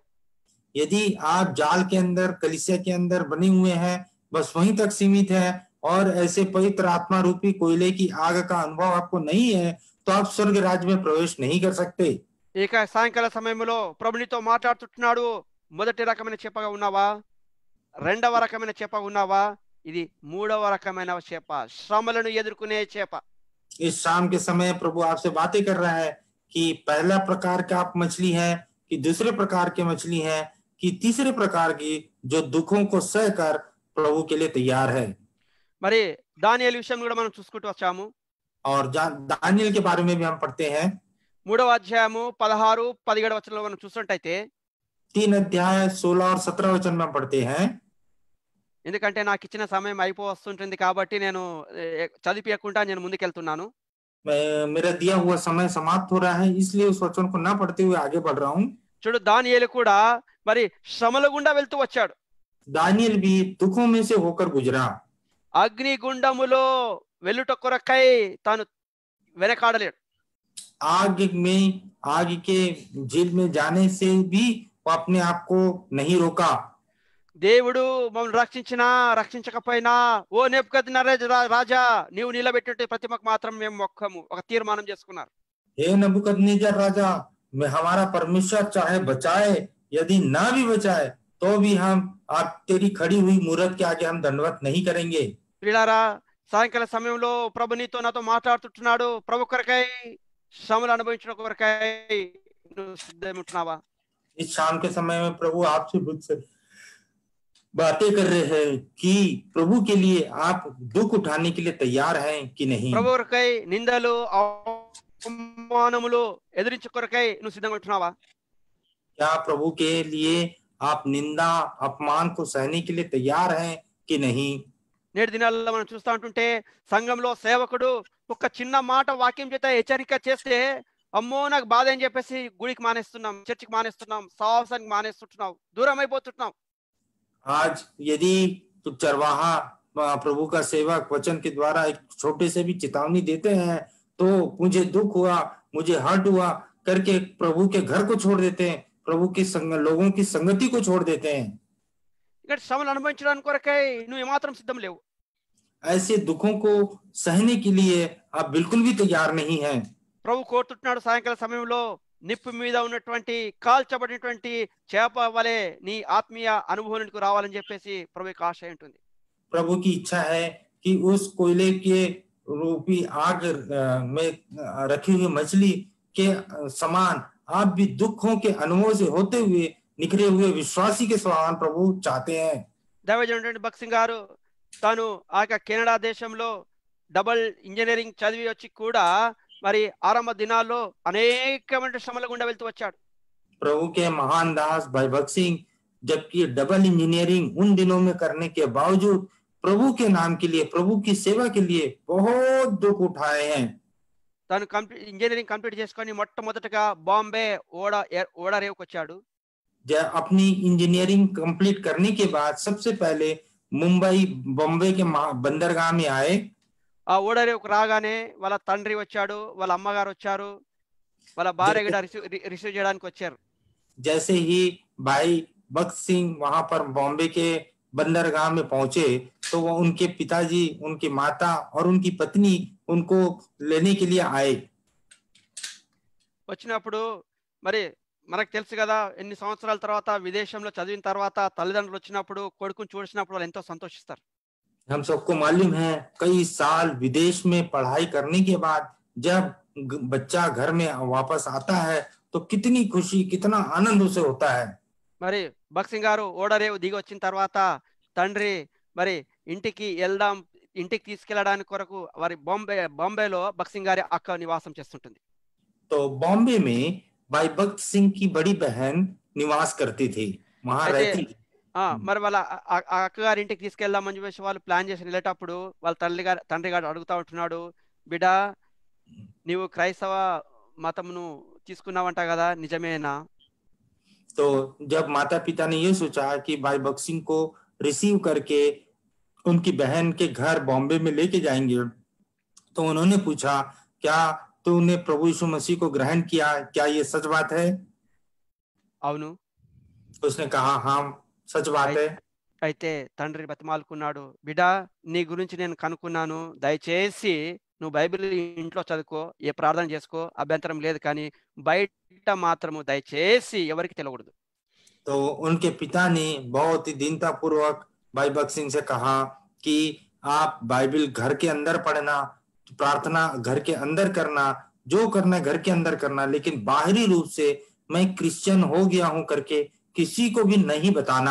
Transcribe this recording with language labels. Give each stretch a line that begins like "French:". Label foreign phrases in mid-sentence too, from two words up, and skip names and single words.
Hindi: यदि आप जाल के अंदर कलीसिया के अंदर बने हुए हैं, बस वहीं तक सीमित है और ऐसे पवित्र आत्मा रूपी कोयले की आग का अनुभव आपको नहीं है, तो आप स्वर्ग राज्य में प्रवेश नहीं कर सकते।
Telugu: ఇక సాయంకాల సమయంలో ప్రభు నీతో మాట్లాడుతున్నాడు. మొదటి రకమైన చేపగా ఉన్నావా, రెండవ రకమైన చేపగా ఉన్నావా, ఇది మూడవ రకమైన చేప, శ్రమలను ఎదుర్కొనే చేప.
Hindi: इस शाम के समय प्रभु आपसे बातें कर रहा है कि पहला प्रकार का आप मछली है कि दूसरे प्रकार के मछली है कि तीसरे प्रकार की जो दुखों को सहकर प्रभु के लिए तैयार है।
Telugu: మరి దానియేలు విషయం కూడా మనం చూసుకుంటూ వచ్చాము.
Hindi: और दानियल के बारे में भी हम पढ़ते हैं।
Telugu: 3వ అధ్యాయము 16-17 వచనంలో మనం చూసినట్టయితే
Hindi: 3 अध्याय 16 और 17 वचन में पढ़ते हैं।
Telugu: ఎందుకంటే నాకు ఇచ్చిన సమయం అయిపోవస్తుంటుంది కాబట్టి నేను చదివియకుండా నేను ముందుకెళ్తున్నాను.
Hindi: मेरा दिया हुआ समय समाप्त हो रहा है, इसलिए उस वचन को ना पढ़ते हुए आगे बढ़ रहा हूँ।
Telugu: చూడు దానియేలు కూడా మరి శ్రమల గుండా వెళ్తూ వచ్చాడు.
Hindi: दानियल भी दुखों में से होकर गुजरा।
Telugu: అగ్నిగుండములో వెలుట కొరకై తాను వెనకాడలేడు.
Hindi: आग के झील में जाने से भी वो अपने आप को नहीं रोका।
Telugu: దేవుడు మమ్మల్ని రక్షించినా రక్షించకపోయినా ఓ నెబుకద్నెజర్ రాజా నీవు నిలబెట్టే ప్రతిమకు మాత్రం మేము మొక్కము, ఒక తీర్మానం చేసుకున్నారు.
Hindi: हे नबूकदनेस्सर राजा, मैं हमारा परमेश्वर चाहे बचाए यदि ना भी बचाए तो भी हम आप तेरी खड़ी हुई मूरत के आगे हम दंडवत नहीं करेंगे।
Telugu: ప్రియులారా, సాయంకాల సమయంలో ప్రభు నీతో నాతో మాట్లాడుతున్నాడు. ప్రభు కొరకై శ్రమలు అనుభవించడం కొరకై నువ్వు సిద్ధముంటున్నావా?
Hindi: इस शाम के समय में प्रभु आपसे मुझसे बातें कर रहे हैं कि प्रभु के लिए आप दुख उठाने के लिए तैयार हैं कि नहीं।
Telugu: ప్రభు కొరకై నిందలు అవమానములు ఎదిరించు కొరకై నువ్వు సిద్ధంగా ఉంటున్నావా?
Hindi: क्या प्रभु के लिए आप निंदा अपमान को सहने के लिए तैयार हैं कि नहीं।
Telugu: నేటి దినాల్లో మనం చూస్తూ ఉంటుంటే సంఘంలో సేవకుడు ఒక చిన్న మాట వాక్యం చేత హెచ్చరిక చేస్తే అమ్మో నాకు బాధ అని చెప్పేసి గుడికి మానేస్తున్నాం, చర్చికి మానేస్తున్నాం, సహవాసానికి మానేస్తుంటున్నాం, దూరం అయిపోతున్నాం.
Hindi: आज यदि तो चरवाहा प्रभु का सेवक वचन के द्वारा एक छोटे से भी चेतावनी देते हैं तो मुझे दुख हुआ, मुझे हर्ट हुआ करके प्रभु के घर को छोड़ देते हैं, प्रभु की लोगों की संगति को छोड़ देते हैं।
Telugu: ఇక్కడ శ్రమలు అనుభవించడానికి కొరకై నువ్వు ఏమాత్రం సిద్ధం లేవు.
Hindi: ऐसे दुखों को सहने के लिए आप बिल्कुल भी तैयार नहीं हैं।
Telugu: ప్రభు కోరుతున్నాడు సాయంకాల సమయంలో నిప్పు మీద ఉన్నటువంటి కాల్చబడినటువంటి చేప వలె నీ ఆత్మీయ అనుభవానికి రావాలని చెప్పేసి ప్రభుకి ఆశ ఉంటుంది.
Hindi: प्रभु की इच्छा है कि उस कोयले के रूपी आग में रखी हुई मछली के समान आप भी दुखों के अनुभव से होते हुए निखरे हुए विश्वासी के समान प्रभु चाहते हैं।
Telugu: దైవజనుడు భక్సింగ్ గారు తాను ఆ కెనడా దేశంలో
English: double engineering
Telugu: చదివి వచ్చి కూడా మరి ఆరంభ దినాల్లో అనేకమైన శ్రమల గుండా వెళ్తూ వచ్చాడు.
Hindi: प्रभु के महान दास भाई भक्त सिंह जबकि
English: double engineering
Hindi: उन दिनों में करने के बावजूद प्रभु के नाम के लिए, प्रभु की सेवा के लिए बहुत दुख उठाए हैं।
Telugu: తాను
English: engineering complete
Telugu: చేసుకొని మొట్టమొదటగా బాంబే ఓడరేవుకు వచ్చాడు.
Hindi: अपनी
English: engineering complete
Hindi: करने के बाद सबसे पहले मुंबई बॉम्बे के बंदरगाह में आए।
Telugu: ఆ ఓడరేవుకు రాగానే వాళ్ళ తండ్రి వచ్చాడు, వాళ్ళ అమ్మగారు వచ్చారు, వాళ్ళ భార్య కూడా రిసీవ్ చేయడానికి వచ్చారు.
Hindi: जैसे ही भाई भक्त सिंह वहां पर बॉम्बे के बंदरगाह में पहुंचे तो वो उनके पिताजी, उनकी माता और उनकी पत्नी उनको लेने के लिए आए।
Telugu: వచ్చినప్పుడు మరి మనకు తెలుసు కదా, ఎన్ని సంవత్సరాల తర్వాత విదేశంలో చదివిన తర్వాత తల్లిదండ్రులు వచ్చినప్పుడు కొడుకుని చూసినప్పుడు వాళ్ళు ఎంతో సంతోషిస్తారు.
Hindi: हम सबको मालूम है कई साल विदेश में पढ़ाई करने के बाद जब बच्चा घर में वापस आता है तो कितनी खुशी, कितना आनंद उसे होता है।
Telugu: మరి భక్సింగ్ గారు ఓడరేవు దిగి వచ్చిన తర్వాత తండ్రి మరి ఇంటికి తీసుకెళ్ళడానికి కొరకు వారి బాంబేలో భక్సింగ్ గారి అక్క నివాసం చేస్తుంటుంది.
Hindi: तो बॉम्बे में भाई भक्त सिंह की बड़ी बहन निवास करती थी, वहां रहती थी।
Telugu: మరి వాళ్ళ అక్కగారి ఇంటికి తీసుకెళ్దామని చెప్పేసి వాళ్ళు ప్లాన్ చేసి వెళ్ళేటప్పుడు వాళ్ళ తండ్రి గారు అడుగుతా ఉంటున్నాడు, బిడ్డా నీవు క్రైస్తవ మతమును తీసుకున్నావంట కదా, నిజమేనా?
Hindi: तो जब माता पिता ने ये सोचा कि भाई भक्त सिंह को रिसीव करके उनकी बहन के घर बॉम्बे में लेके जाएंगे, तो उन्होंने पूछा, क्या तूने प्रभु यीशु मसीह को ग्रहण किया, क्या ये सच बात है?
Telugu: అవును.
Hindi: उसने कहा, हाँ सच बात है।
Telugu: అయితే తండ్రి బతిమాలుకున్నాడు, బిడ్డా నీ గురించి నేను కనుక్కున్నాను, దయచేసి నువ్వు బైబిల్ ఇంట్లో చదువుకో, ఏ ప్రార్థన చేసుకో, అభ్యంతరం లేదు, కానీ బయట మాత్రము దయచేసి ఎవరికి తెలియకూడదు.
Hindi: तो उनके पिता ने बहुत ही दीनता पूर्वक भाई बख्श सिंह से कहा कि आप बाइबल घर के अंदर पढ़ना, प्रार्थना घर के अंदर करना, जो करना घर के अंदर करना, लेकिन बाहरी रूप से मैं क्रिश्चियन हो गया हूं करके किसी को भी नहीं बताना।